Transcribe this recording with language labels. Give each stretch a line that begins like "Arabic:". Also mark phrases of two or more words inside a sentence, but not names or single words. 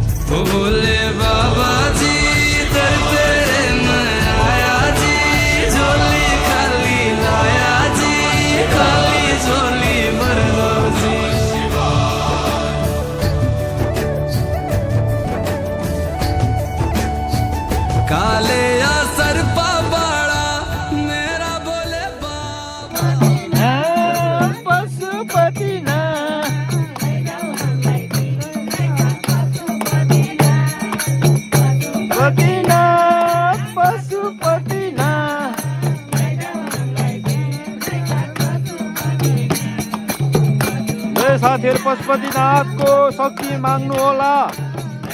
Hindi: भोले बाबा जी दर तेरे मैं आया जी, झोली खाली लाया जी, खाली झोली भर लो जी। काले या सरपा बाड़ा मेरा बोले बाबा। पशुपतिनाथ पतिनाथ पशुपतिनाथ।
Nepali: साथीहरू पशुपतिनाथको शक्ति माग्नु होला।